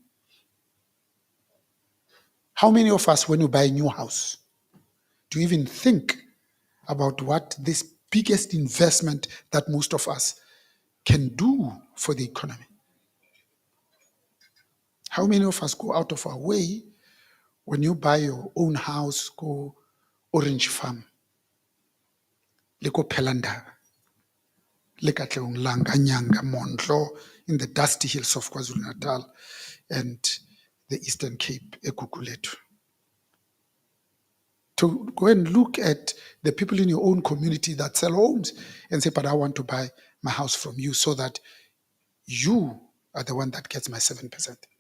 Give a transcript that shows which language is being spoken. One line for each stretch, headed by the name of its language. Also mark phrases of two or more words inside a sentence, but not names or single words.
English: How many of us, when you buy a new house, do you even think about what this biggest investment that most of us can do for the economy? How many of us go out of our way when you buy your own house, go Orange Farm,
Southern Sotho: le ko Pelanda, le Katlehong, Langa, Nyanga, Mondlo,
English: in the dusty hills of KwaZulu-Natal and the Eastern Cape, Egugulethu. To go and look at the people in your own community that sell homes and say, but I want to buy my house from you so that you are the one that gets my 7%.